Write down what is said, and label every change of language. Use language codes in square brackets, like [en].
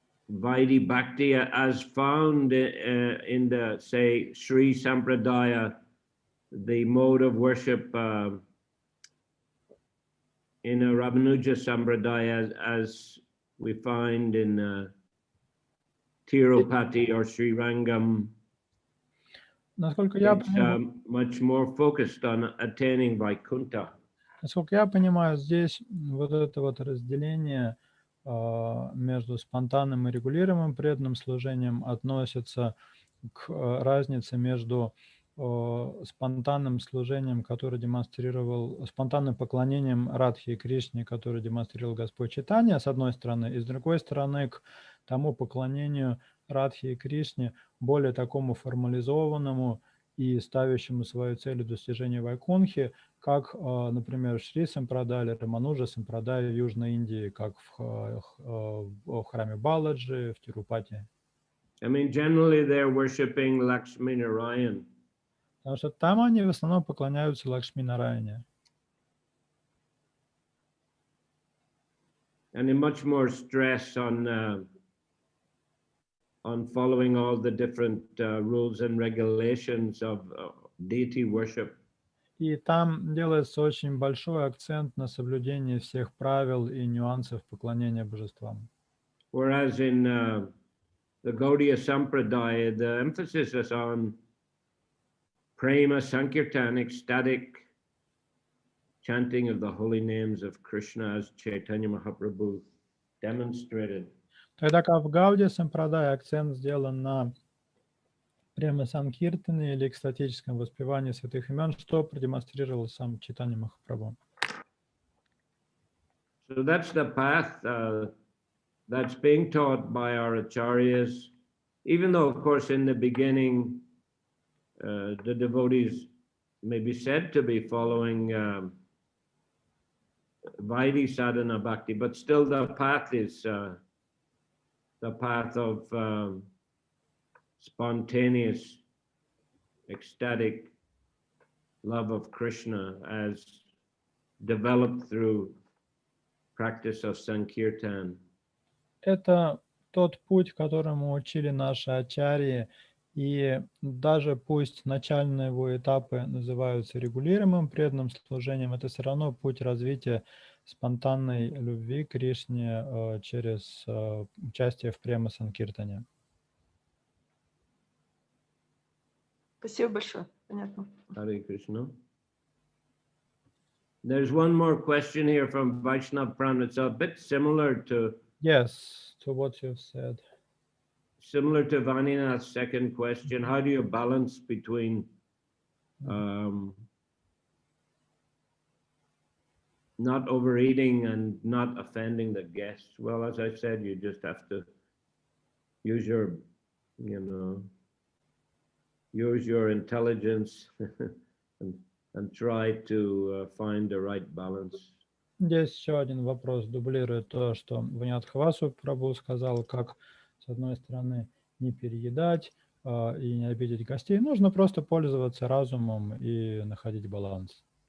[en] Vaidhi Bhakti as found in the, say, Sri Sampradaya, the mode of worship in a Ramanuja Sampradaya as we find in Tirupati or Sri Rangam. It's much more focused on attaining Vaikuntha. [ru] Насколько я понимаю, здесь вот это вот разделение между спонтанным и регулируемым преданным служением относится к разнице между спонтанным служением, который демонстрировал, спонтанным поклонением Радхи и Кришне, который демонстрировал Господь Чайтанья, с одной стороны, и с другой стороны к тому поклонению, Радхи и Кришне, более такому формализованному и ставящему свою целью достижения Вайкунхи, как, например, Шри Сампрадай или Рамануджа Сампрадай в Южной Индии, как в храме Баладжи, в Тирупати. [en] I mean, generally they're worshipping Lakshmi Narayan. [ru] Потому что там они в основном поклоняются Лакшми Нараяне. [en] And in much more stress on following all the different rules and regulations of deity worship. [ru] И там делается очень большой акцент на соблюдении всех правил и нюансов поклонения божествам. [en] Whereas in the Gaudiya Sampradaya, the emphasis is on prema sankirtan, ecstatic chanting of the holy names of Krishna as Chaitanya Mahaprabhu demonstrated. [ru] Тогда как в Гаудия Сампрадае акцент сделан на прямо Санкиртане или экстатическом воспевании святых имен, что продемонстрировал сам Чайтанья Махапрабху. [en] So that's the path that's being taught by our acharyas, even though, of course, in the beginning, the devotees may be said to be following Vaidhi sadhana bhakti, but still the path is the path of spontaneous, ecstatic love of Krishna as developed through practice of Sankirtan. [ru] Это тот путь, которому учили наши ачарьи, и даже пусть начальные его этапы называются регулируемым преданным служением, это все равно путь развития спонтанной любви к Кришне через участие в према Санкиртане. Спасибо большое. Понятно. [en] Hare Krishna. There's one more question here from Vaishnav Pran. It's a bit similar to what you've said. Similar to Vanina's second question. How do you balance between not overeating and not offending the guests? Well, as I said, you just have to use your, use your intelligence and try to find the right balance. [ru] Здесь еще один вопрос, дублирует то, что Ваньядхавасу Прабху сказал, как, с одной стороны, не переедать и не обидеть гостей. Нужно просто пользоваться разумом и находить баланс.